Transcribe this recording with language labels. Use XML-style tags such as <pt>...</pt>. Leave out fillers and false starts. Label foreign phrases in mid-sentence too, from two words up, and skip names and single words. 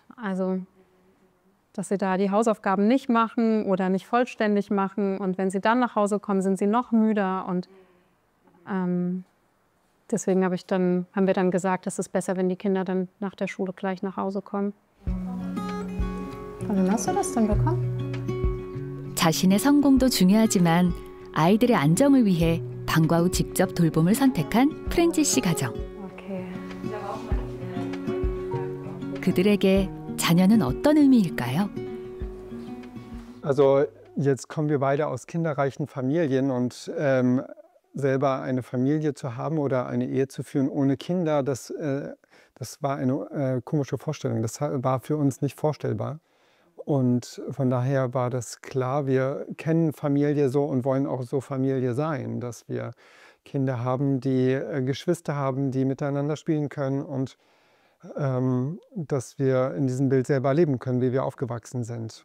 <de>Also dass sie da die Hausaufgaben nicht machen oder nicht vollständig machen. Und wenn sie dann nach Hause kommen, sind sie noch müder. Und deswegen haben wir dann gesagt, es ist besser, wenn die Kinder dann nach der Schule gleich nach Hause kommen. Wann hast du das denn bekommen?</de> <ko>자신의 성공도 중요하지만 아이들의 안정을 위해 방과 후 직접 돌봄을 선택한 프렌체 씨 가정.</ko> <de>Okay.</de> <ko>그들에게 자녀는 어떤 의미일까요?</ko> <de>Also jetzt kommen wir beide aus kinderreichen Familien und selber eine Familie zu haben oder eine Ehe zu führen ohne Kinder, das war eine komische Vorstellung. Das war für uns nicht vorstellbar. Und von daher war das klar, wir kennen Familie so und wollen auch so Familie sein, dass wir Kinder haben, die Geschwister haben, die miteinander spielen können und dass wir in diesem Bild selber leben können, wie wir aufgewachsen sind.</de>